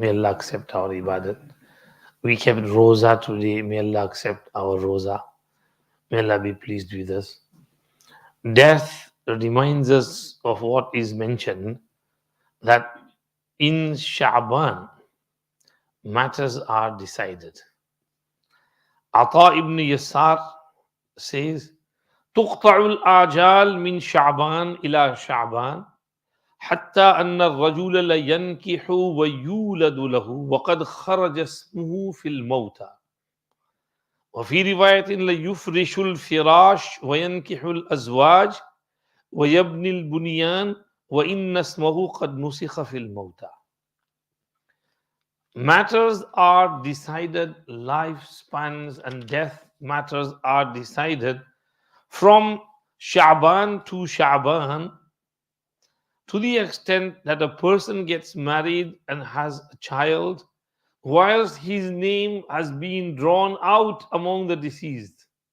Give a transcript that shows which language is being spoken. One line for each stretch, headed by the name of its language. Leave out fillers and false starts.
English: May Allah accept our ibadat. We kept roza today. May Allah accept our roza. May Allah be pleased with us. Death reminds us of what is mentioned, that in Sha'ban, matters are decided. Ata ibn Yasar says,
Arabic: تقطع الآجال من شعبان إلى شعبان حتى أن الرجل لينكح ويولد له وقد خرج اسمه في الموتى وفي رواية ليفرش الفراش وينكح الأزواج ويبني البنيان وإن اسمه قد نسخ في الموتى.
English: Matters are decided, lifespans and death matters are decided from Sha'ban to Sha'ban, to the extent that a person gets married and has a child whilst his name has been drawn out among the deceased.